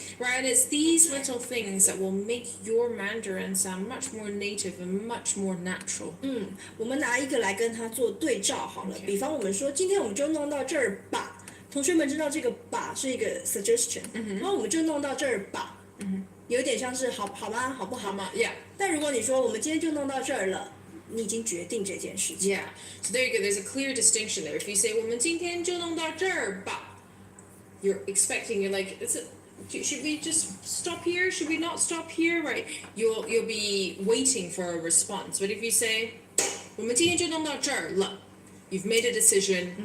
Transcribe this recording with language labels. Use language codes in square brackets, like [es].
[en] Right, and it's these little things that will make your Mandarin sound much more native and much more natural. [zh] 我们拿一个来跟它做对照好了。比方我们说，今天我们就弄到这儿吧。同学们知道这个吧是一个 suggestion，然后我们就弄到这儿吧，有点像是好吗？好不好吗 [en] ？Yeah. [zh] 但如果你说我们今天就弄到这儿了，你已经决定这件事情。 [en] Yeah. So there you go. There's a clear distinction there. If you say [zh] 我们今天就弄到这儿吧, [en] you're like, should we just stop here? Should we not stop here? Right? You'll be waiting for a response. But if you say [zh] 我们今天就弄到这儿了, [en] you've made a decision.